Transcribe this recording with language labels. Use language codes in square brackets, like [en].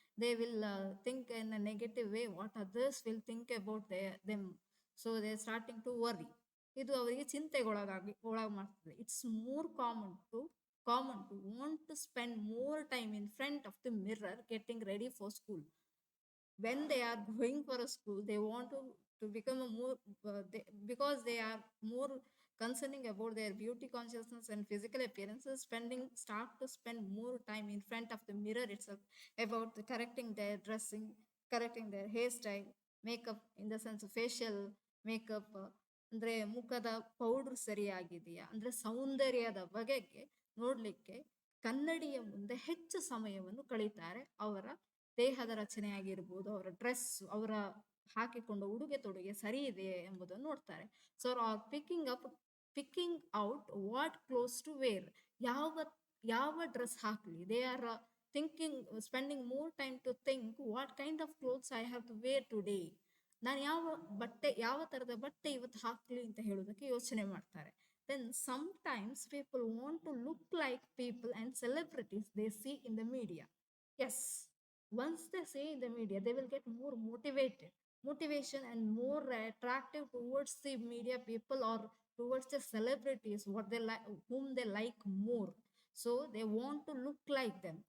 [en] They will think in a negative way, what others will think about them. So they starting to worry. [kn] ಇದು ಅವರಿಗೆ ಒಳಗ್ ಮಾಡ್ತದೆ. [en] It's more common to want to spend more time in front of the mirror getting ready for school. When they are going for a school, they want to become a more because they are more concerning about their beauty consciousness and physical appearances, start to spend more time in front of the mirror itself, about correcting their dressing, correcting their hairstyle, makeup, in the sense of facial makeup, [kn] ಅಂದ್ರೆ ಮುಖದ powder ಸರಿಯಾಗಿದೆಯಾ, ಅಂದ್ರೆ ಸೌಂದರ್ಯದ ಬಗೆಗೆ ನೋಡ್ಲಿಕ್ಕೆ ಕನ್ನಡಿಯ ಮುಂದೆ ಹೆಚ್ಚು ಸಮಯವನ್ನು ಕಳೀತಾರೆ. ಅವರ ದೇಹದ ರಚನೆ ಆಗಿರ್ಬೋದು, ಅವರ ಡ್ರೆಸ್, ಅವರ ಹಾಕಿಕೊಂಡ ಉಡುಗೆ ತೊಡುಗೆ ಸರಿ ಇದೆ ಎಂಬುದನ್ನು ನೋಡ್ತಾರೆ. [en] so are picking out what close to wear, [kn] ಯಾವ ಡ್ರೆಸ್ ಹಾಕ್ಲಿ. [en] They are thinking, spending more time to think what kind of clothes I have to wear today. [kn] ನಾನು ಯಾವ ತರದ ಬಟ್ಟೆ ಇವತ್ತು ಹಾಕ್ಲಿ ಅಂತ ಹೇಳೋದಕ್ಕೆ ಯೋಚನೆ ಮಾಡ್ತಾರೆ. [en] Then sometimes people want to look like people and celebrities they see in the media. Yes, once they see in the media, they will get more motivation and more attractive towards the media people or towards the celebrities, whom they like more. So they want to look like them.